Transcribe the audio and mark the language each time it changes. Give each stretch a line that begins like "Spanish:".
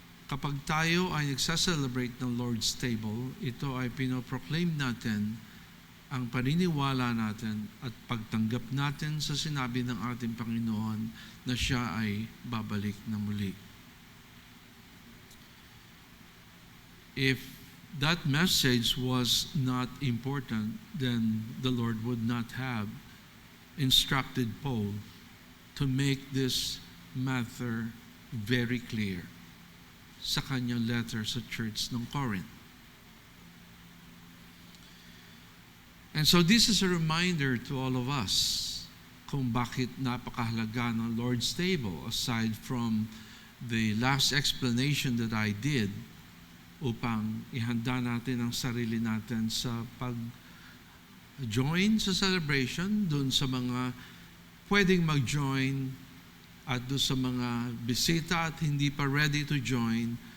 Filipino: kapag tayo ay nagsa-celebrate ng Lord's Table, ito ay pinoproclaim natin ang paniniwala natin at pagtanggap natin sa sinabi ng ating Panginoon na siya ay babalik na muli.
English: If that message was not important, then the Lord would not have instructed Paul to make this matter very clear.
Filipino: sa kanyang letter sa church ng Corinth.
English: And so this is a reminder to all of us
Filipino: kung bakit napakahalaga ng Lord's table,
English: aside from the last explanation that I did,
Filipino: upang ihanda natin ang sarili natin sa pag-join sa celebration, dun sa mga pwedeng mag-join, at dun sa mga bisita at hindi pa ready to join.